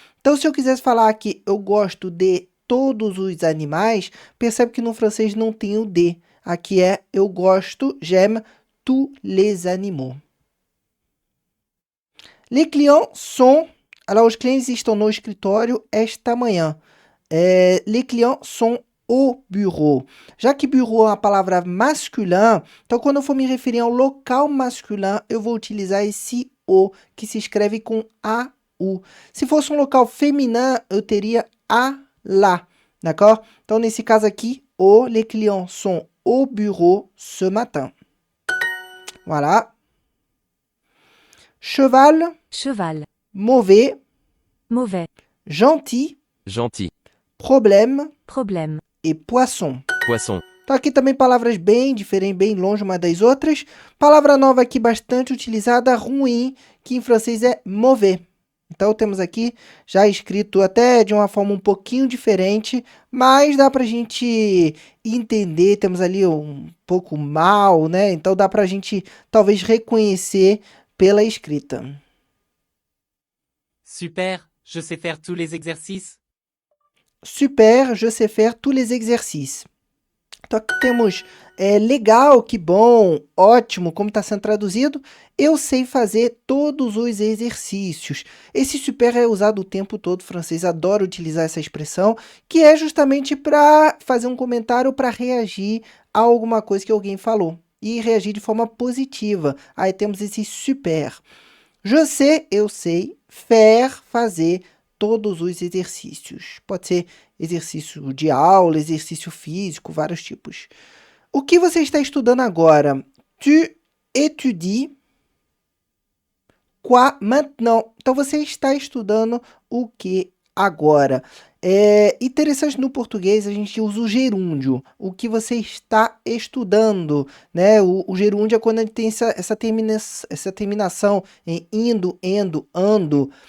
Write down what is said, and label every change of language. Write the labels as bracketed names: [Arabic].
[Portuguese] Então, se eu quisesse falar aqui, eu gosto de todos os animais, percebe que no francês não tem o de. Aqui é eu gosto, [French] j'aime tous les animaux. Les clients sont... Alors, [Portuguese] os clientes estão no escritório esta manhã. [French] Les clients sont au bureau. [Portuguese] Já que bureau é uma palavra masculin, então quando eu for me referir ao local masculin, eu vou utilizar esse o, que se escreve com A-U. Se fosse um local feminin, eu teria a la, d'accord? Então, nesse caso aqui, [French] les clients sont au bureau ce matin. Voilà. Cheval, Cheval. mauvais, Mauvais. gentil, Gentil. problème Problème. e poisson. Poisson. [Portuguese] Então, aqui também palavras bem diferentes, bem longe uma das outras. Palavra nova aqui bastante utilizada, ruim, que em francês é mauvais. Então, temos aqui já escrito até de uma forma um pouquinho diferente, mas dá para a gente entender, temos ali um pouco mal, né? Então, dá para a gente talvez reconhecer pela escrita. [French] Super, je sais faire tous les exercices. Super, je sais faire tous les exercices. [Portuguese] Então, aqui temos legal, que bom, ótimo, como está sendo traduzido. Eu sei fazer todos os exercícios. Esse super é usado o tempo todo, o francês adora utilizar essa expressão, que é justamente para fazer um comentário, para reagir a alguma coisa que alguém falou. E reagir de forma positiva. Aí temos esse super. [French] Je sais, [Portuguese] eu sei, faire, fazer todos os exercícios. Pode ser exercício de aula, exercício físico, vários tipos. O que você está estudando agora? [French] Tu étudies quoi maintenant? [Portuguese] Então, você está estudando o que agora? É interessante, no português, a gente usa o gerúndio. O que você está estudando, né? O gerúndio é quando a gente tem essa terminação em indo, endo, ando.